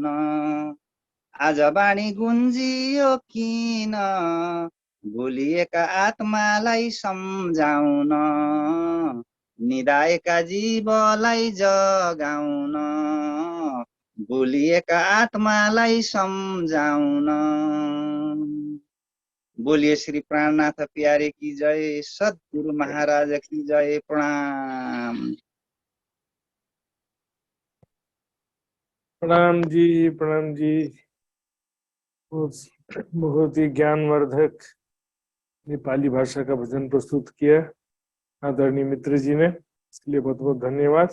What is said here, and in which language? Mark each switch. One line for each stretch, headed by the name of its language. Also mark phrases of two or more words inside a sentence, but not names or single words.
Nepali: आज बाणी गुन्जियो किन, भुलिएका आत्मालाई सम्झाउन। निदाएका जीवलाई जगाउन। भुलिएका आत्मालाई सम्झाउन।
Hindi: बोलिए श्री प्राणनाथ प्यारे की जय, सद्गुरु महाराज की जय। प्रणाम। प्रणाम जी, प्रणाम जी। बहुत बहुत ही ज्ञानवर्धक नेपाली भाषा का भजन प्रस्तुत किया आदरणीय मित्र जी ने, इसके लिए बहुत बहुत धन्यवाद।